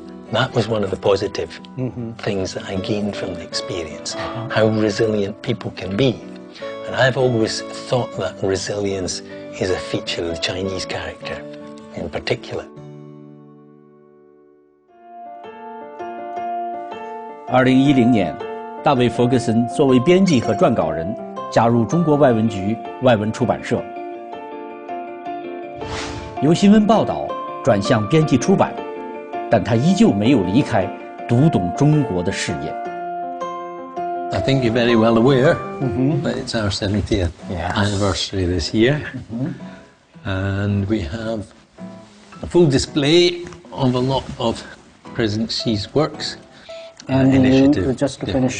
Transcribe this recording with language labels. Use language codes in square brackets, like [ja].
[en] That was one of the positive things that I gained from the experience, how resilient people can be. And I've always thought that resilience is a feature of the Chinese character in particular. [zh] 2010年，大卫·弗格森作为编辑和撰稿人加入中国外文局外文出版社，由新闻报道转向编辑出版，但他依旧没有离开读懂中国的事业。 [en] I think you're very well aware that it's our 70th anniversary this year, and we have a full display of a lot of President Xi's works. And initiative you just finished